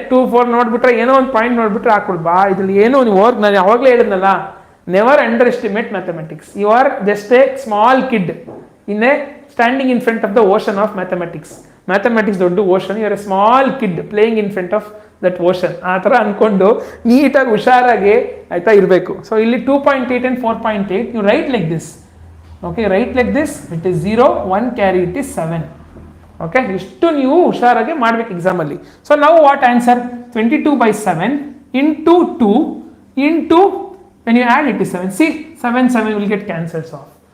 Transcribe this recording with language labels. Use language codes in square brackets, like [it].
[kn] 2 4 ನೋಡ್ಬಿಟ್ರೆ ಏನೋ ಒಂದು ಪಾಯಿಂಟ್ ನೋಡ್ಬಿಟ್ರೆ ಹಾಕ್ಬಿಡು. ಇದ್ರಲ್ಲಿ ಏನೋ ನೀವು ನಾನು ಯಾವಾಗಲೇ ಹೇಳಿದ್ನಲ್ಲ, [en] Never underestimate mathematics. You are just a small kid in a standing in front of the ocean of mathematics. [kn] Mathematics ದೊಡ್ಡ ocean, [en] You are a small kid playing in front of that ocean. [kn] ಆ ಥರ ಅಂದ್ಕೊಂಡು ನೀಟಾಗಿ ಹುಷಾರಾಗಿ ಆಯ್ತಾ ಇರಬೇಕು. [en] So ಇಲ್ಲಿ 2.8 and 4.8 you write like this. Okay, write like this, it is 0, 1 carry it is 7. [kn] Okay, ಇಷ್ಟು ನೀವು ಹುಷಾರಾಗಿ ಮಾಡ್ಬೇಕು ಎಕ್ಸಾಮಲ್ಲಿ. [en] So ನಾವು what answer? 22/7 into 2 into when you add it is 7. See, 7 will get cancels off.